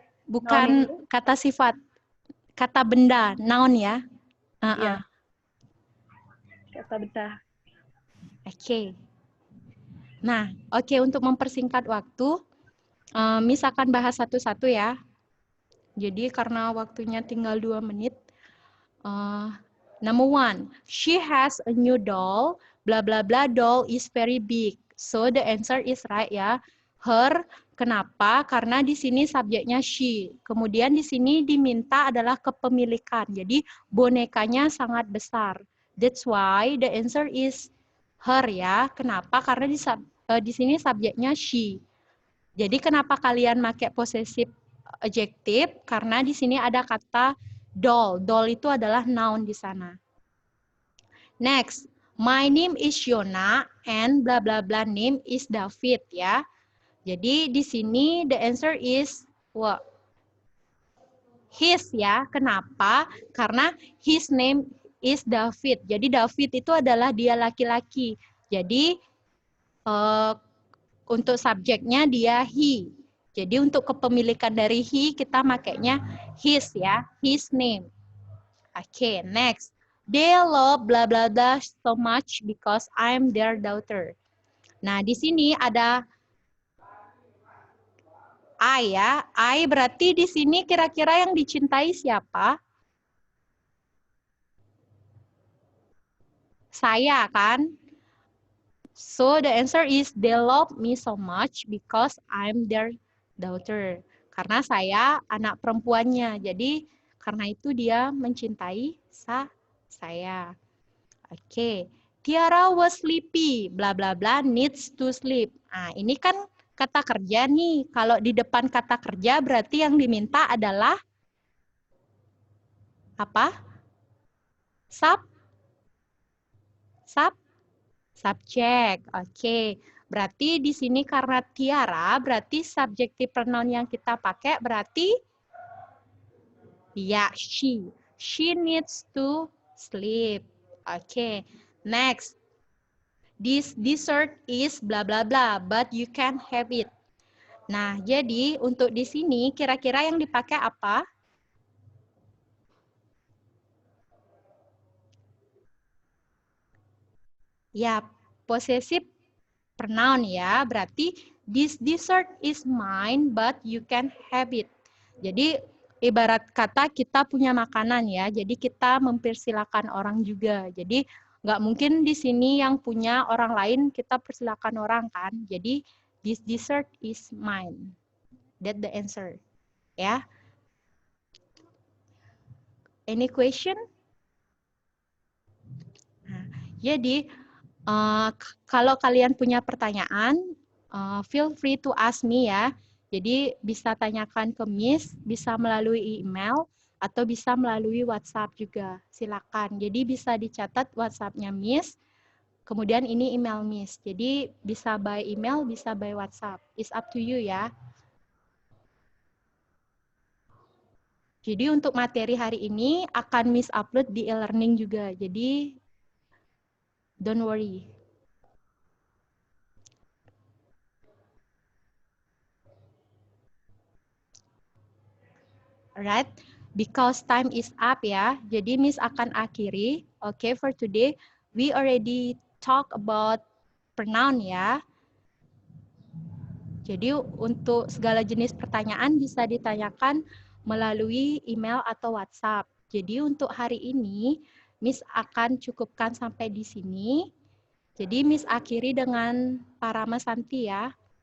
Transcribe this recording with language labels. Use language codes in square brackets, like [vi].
[id] bukan kata sifat, kata benda, noun ya. Iya. Kata benda. Oke. Nah, untuk mempersingkat waktu, Miss akan bahas satu-satu ya. Jadi karena waktunya tinggal 2 menit. [en] Number 1, she has a new doll, blah blah blah, doll is very big. So the answer is right ya. Her, kenapa? [id] Karena di sini subjeknya she. Kemudian di sini diminta adalah kepemilikan. Jadi bonekanya sangat besar. [en] That's why the answer is her ya. [id] Kenapa? Karena di sini subjeknya she. Jadi kenapa kalian pakai possessive adjective? Karena di sini ada kata doll. Doll itu adalah noun di sana. [en] Next, my name is Yona and blah blah blah name is David ya. [id] Jadi di sini [en] the answer is what? His [id] ya. Kenapa? [en] Karena his name is David. [id] Jadi David itu adalah dia laki-laki. Jadi untuk subjeknya dia he. Jadi untuk kepemilikan dari he kita makainya his ya, his name. Oke, next. [en] They love blah blah blah so much because I'm their daughter. [id] Nah, di sini ada I ya. I berarti di sini kira-kira yang dicintai siapa? Saya kan? [en] So the answer is they love me so much because I'm their daughter. [id] Karena saya anak perempuannya. Jadi karena itu dia mencintai saya. Oke. [en] Tiara was sleepy, bla bla bla needs to sleep. [id] Nah, ini kan kata kerja nih. Kalau di depan kata kerja berarti yang diminta adalah apa? Subjek. Oke. Berarti di sini karena Tiara, berarti subjective pronoun yang kita pakai berarti ya she. [en] She needs to sleep. Oke. Next. This dessert is bla bla bla, but you can have it. [id] Nah, jadi untuk di sini kira-kira yang dipakai apa? [en] Ya, possessive pronoun ya. Berarti this dessert is mine, but you can have it. [id] Jadi ibarat kata kita punya makanan ya. Jadi kita mempersilahkan orang juga. Jadi Nggak mungkin di sini yang punya orang lain kita persilakan orang kan. [en] Jadi this dessert is mine. That the answer. Ya. Any question? [id] Nah, jadi kalau kalian punya pertanyaan, [en] feel free to ask me [id] ya. Jadi bisa tanyakan ke Miss, bisa melalui email, atau bisa melalui WhatsApp juga. Silakan. Jadi bisa dicatat WhatsApp-nya Miss, kemudian ini email Miss. [en] Jadi bisa by email, bisa by WhatsApp. It's up to you ya. [id] Jadi untuk materi hari ini akan Miss upload di e-learning juga. [en] Jadi don't worry. Alright, because time is up ya. [id] Jadi Miss akan akhiri. [en] Okay, for today we already talk about pronoun ya. [id] Jadi untuk segala jenis pertanyaan bisa ditanyakan melalui email atau WhatsApp. Jadi untuk hari ini Miss akan cukupkan sampai di sini. Jadi Miss akhiri dengan Parama Santi ya.